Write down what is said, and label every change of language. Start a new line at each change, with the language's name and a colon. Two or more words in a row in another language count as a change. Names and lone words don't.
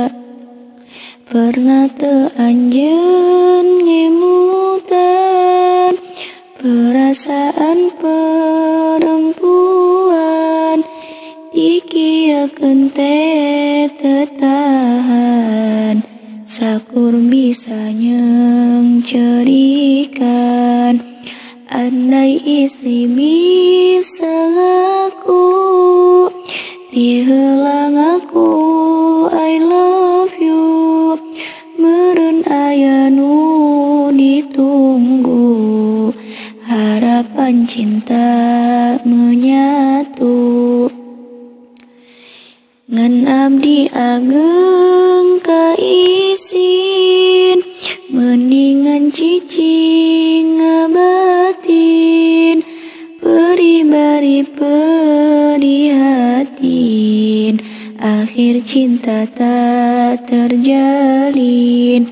Sundanese: Pernah teu anjeun ngemutan, perasaan perempuan, dikieukeun teh teu tahan, sakur bisa nyengcerikan. Andai istri bisa ngaku, ti heula ngaku
English: I love you,
Sundanese: meureun aya nu ditunggu. menyatu. Ngan abdi ageng kaisin, mendingan cicing ngabatin, peribari perihatin,
Indonesian: akhir cinta tak terjalin.